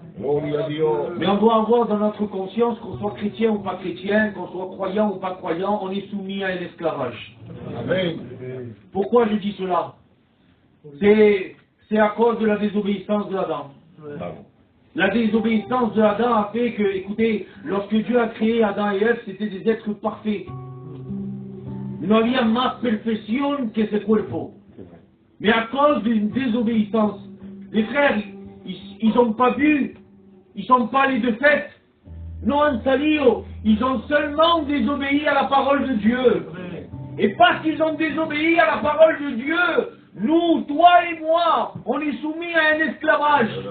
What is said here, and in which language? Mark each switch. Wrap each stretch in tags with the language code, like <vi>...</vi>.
<fr>Mais on doit avoir dans notre conscience, qu'on soit chrétien ou pas chrétien, qu'on soit croyant ou pas croyant, on est soumis à un esclavage. Amen. Pourquoi je dis cela? C'est à cause de la désobéissance de Adam. La désobéissance de Adam a fait que, écoutez, lorsque Dieu a créé Adam et Ève, c'était des êtres parfaits.</fr> <es>No había más perfección que ese cuerpo.</es> <fr>Mais à cause d'une désobéissance, les frères, ils n'ont pas vu, ils sont pas allés de fête,</fr> <es>non han salido,</es> <fr>ils ont seulement désobéi à la parole de Dieu. Et parce qu'ils ont désobéi à la parole de Dieu, nous, toi et moi, on est soumis à un esclavage.</fr>